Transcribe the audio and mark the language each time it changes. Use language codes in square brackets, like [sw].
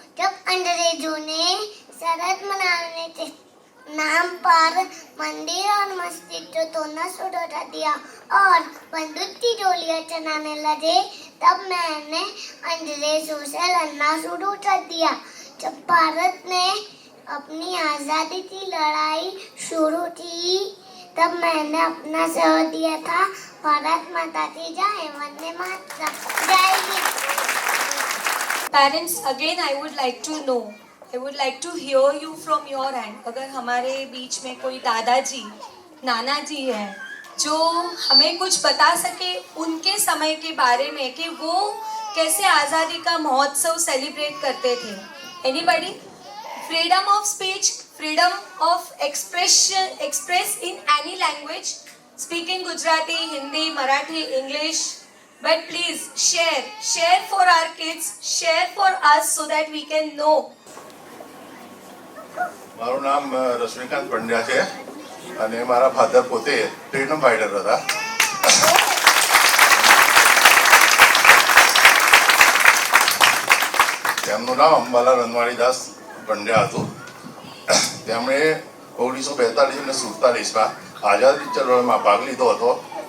[hi] जब अंग्रेजों ने सरहद मनाने के नाम पर मंदिर और मस्जिद को तोड़ना शुरू कर दिया और बंदूक की गोलियां चलाने लगे, तब मैंने अंग्रेजों से लड़ना शुरू कर दिया. जब भारत ने अपनी आज़ादी की लड़ाई शुरू की, तब मैंने अपना शहर दिया था. भारत माता की जय, वंदे मातरम, जय Hind. [en] Parents, again I would like to know, I would like to hear you from your end. [hi] अगर हमारे बीच में कोई दादाजी, नाना जी है जो हमें कुछ बता सके उनके समय के बारे में कि वो कैसे आज़ादी का महोत्सव सेलिब्रेट करते थे. [en] Anybody? Freedom of speech, freedom of express in any language, speaking Gujarati, Hindi, Marathi, English. But please share for our kids, share for us so that we can know. [gu] મારું નામ રશ્મિકાંત પંડ્યા છે અને મારા ફાધર પોતે freedom fighter હતા. તેમનું નામ અંબાલા રનવાણીદાસ પંડ્યા હતું. તેમણે 1942 અને 47માં આઝાદી ચળવળમાં ભાગ લીધો હતો.